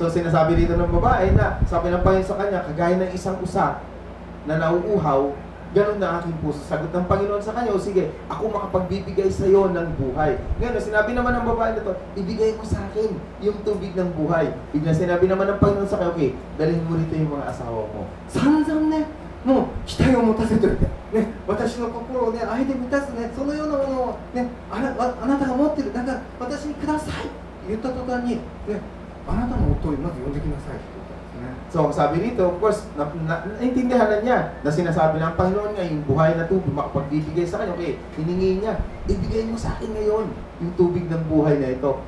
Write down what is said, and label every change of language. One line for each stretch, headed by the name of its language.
Filipino: So, sinasabi dito ng babae na, sabi ng Panginoon sa kanya, kagaya ng isang usa na nauuhaw, ganun na aking puso. Sagot ng Panginoon sa kanya, o sige, ako makapagbibigay sa iyo ng buhay. Ngayon, sinabi naman ng babae na to, ibigay mo sa akin yung tubig ng buhay. Bigla sinabi naman ng Panginoon sa kanya, okay, dalhin mo rito yung mga asawa mo.
Japanese: 散々ね、もう期待を持たせておいて、ね、私の心をね、愛で満たすね、そのようなものをね、あなたが持ってる、だから私にくださいって言った途端に、ね、あなたの夫をまず呼んできなさいって言ったんですね。
Filipino: So, sabi dito, of course, naintindihan na niya na sinasabi ng Panginoon nga, yung buhay na tubig, makapagbibigay sa kanya. Okay, hiningi niya, ibigay mo sa akin ngayon yung tubig ng buhay na ito.